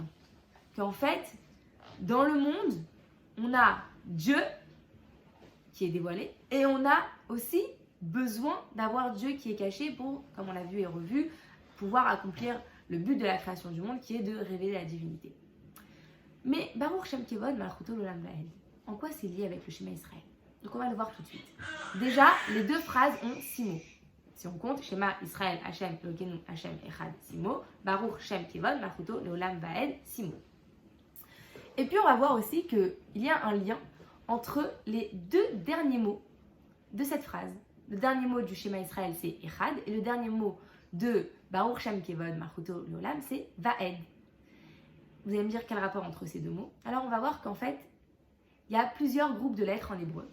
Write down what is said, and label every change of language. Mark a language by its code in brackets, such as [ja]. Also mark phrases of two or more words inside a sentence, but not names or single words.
[fr] Qu'en fait, dans le monde, on a Dieu qui est dévoilé, et on a aussi besoin d'avoir Dieu qui est caché pour, comme on l'a vu et revu, pouvoir accomplir le but de la création du monde qui est de révéler la divinité. [he] Mais ברוך שם כבוד מלכותו לעולם ועד, [fr] en quoi c'est lié avec le [he] שמע ישראל? [fr] Donc on va le voir tout de suite. Déjà, les deux phrases ont 6 mots. Si on compte, [he] שמע ישראל, השם, אלוקינו, השם, אחד, 6 mots. ברוך שם כבוד מלכותו לעולם ועד, 6 mots. [fr] Et puis on va voir aussi qu'il y a un lien entre les deux derniers mots de cette phrase. Le dernier mot du [he] שמע ישראל, [fr] c'est Echad, et le dernier mot de [he] ברוך שם כבוד מלכותו לעולם, [fr] c'est Vaed. Vous allez me dire quel rapport entre ces deux mots? Alors on va voir qu'en fait, il y a plusieurs groupes de lettres en hébreu.